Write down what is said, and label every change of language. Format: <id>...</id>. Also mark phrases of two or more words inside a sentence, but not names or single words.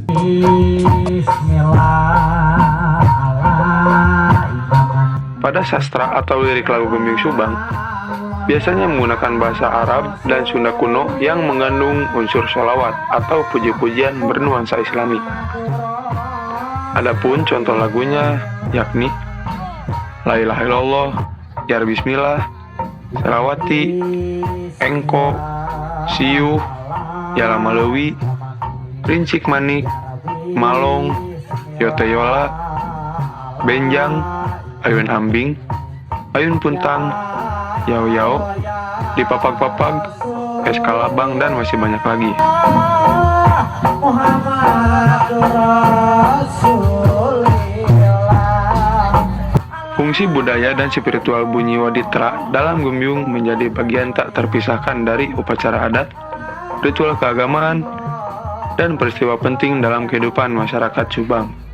<id>Pada sastra atau lirik lagu gembyung Subang, biasanya menggunakan bahasa Arab dan Sunda kuno yang mengandung unsur sholawat atau puji-pujian bernuansa Islami. Adapun contoh lagunya yakni La ilaha illallah, Jar Bismillah, Selawati, Engko, Siuh, Yala Malewi, Rincik Manik, Malong, Yoteyola, Benjang, Ayun Ambing, Ayun Puntang, Yao-yao, Dipapag-papag, Eskalabang, dan masih banyak lagi. Fungsi budaya dan spiritual bunyi waditra dalam gembyung menjadi bagian tak terpisahkan dari upacara adat, ritual keagamaan, dan peristiwa penting dalam kehidupan masyarakat Subang.</id>